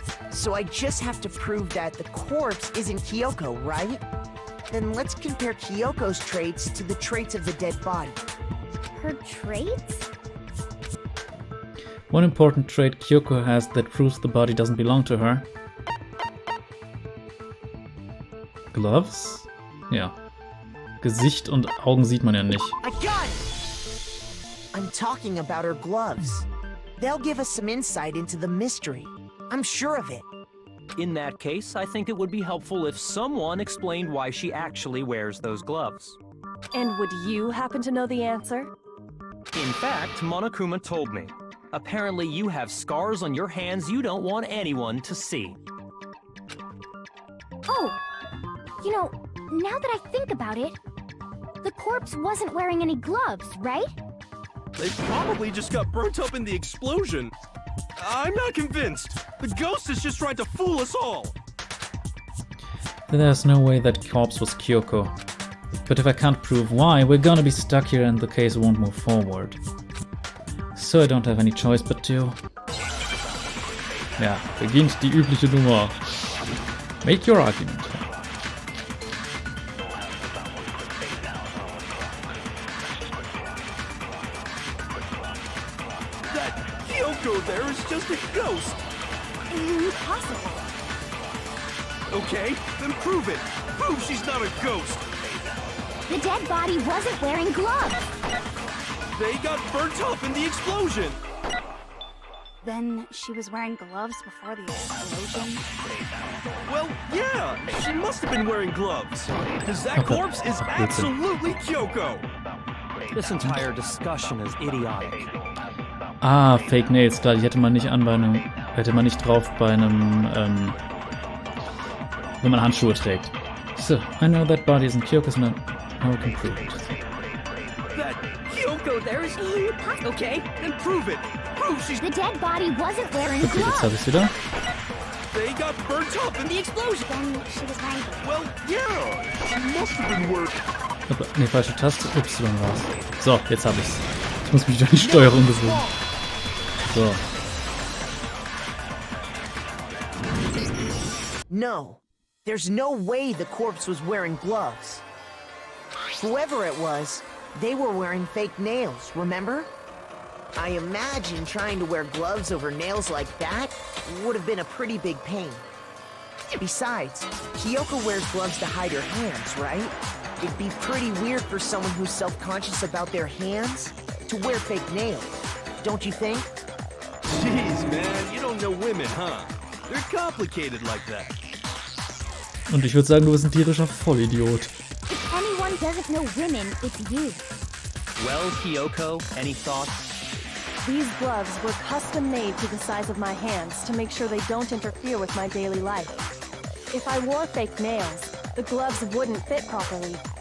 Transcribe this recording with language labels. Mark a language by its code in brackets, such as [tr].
[en] So I just have to prove that the corpse isn't Kyoko, right? Then let's compare Kyoko's traits to the traits of the dead body. Her traits? One important trait Kyoko has that proves the body doesn't belong to her. Gloves? Yeah. [de] Gesicht und Augen sieht man ja nicht. [en] I got it! I'm talking about her gloves. They'll give us some insight into the mystery. I'm sure of it. In that case, I think it would be helpful if someone explained why she actually wears those gloves. And would you happen to know the answer? In fact, Monokuma told me. Apparently you have scars on your hands you don't want anyone to see. Oh, you know, now that I think about it, the corpse wasn't wearing any gloves, right? They probably just got burnt up in the explosion. I'm not convinced. The ghost is just trying to fool us all. There's no way that corpse was Kyoko. But if I can't prove why, we're gonna be stuck here and the case won't move forward. So I don't have any choice but to... [de] Ja, beginnt die übliche Nummer. [en] Make your argument. That Kyoko there is just a ghost. Impossible. Okay, then prove it. Prove she's not a ghost. The dead body wasn't wearing gloves. They got burnt up in the explosion. Then she was wearing gloves before the explosion. Well, yeah, she must have been wearing gloves. Because that corpse is absolutely Kyoko. This entire discussion is idiotic. [de] Ah, Fake Nails, klar, die hätte man nicht an bei einem, hätte man nicht drauf bei einem, wenn man Handschuhe trägt. [en] So, I know that body isn't Kyoko's, now we can prove it. That Kyoko there is... Okay, then prove it. Prove she's... The dead body wasn't wearing [de] Okay, jetzt [en] gloves. [de] habe ich's wieder. [en] They got burnt up in the explosion. Then she was wearing gloves. Well, yeah, she must have been wearing... [de] Ne, falsche Taste, Y war's. So, jetzt habe ich's. Ich muss mich durch die Steuerung gewöhnen. So. [en] No, there's no way the corpse was wearing gloves. Whoever it was, they were wearing fake nails, remember? I imagine trying to wear gloves over nails like that would have been a pretty big pain. Besides, Kyoko wears gloves to hide her hands, right? It'd be pretty weird for someone who's self-conscious about their hands to wear fake nails, don't you think? Jeez, man, you don't know women, huh? They're complicated like that. [de] Und ich würde sagen, du bist ein tierischer Vollidiot. [en] If anyone doesn't know women, it's you. Well, Kyoko, any thoughts? These gloves were custom made to the size of my hands to make sure they don't interfere with my daily life. If I wore fake nails, the gloves wouldn't fit properly.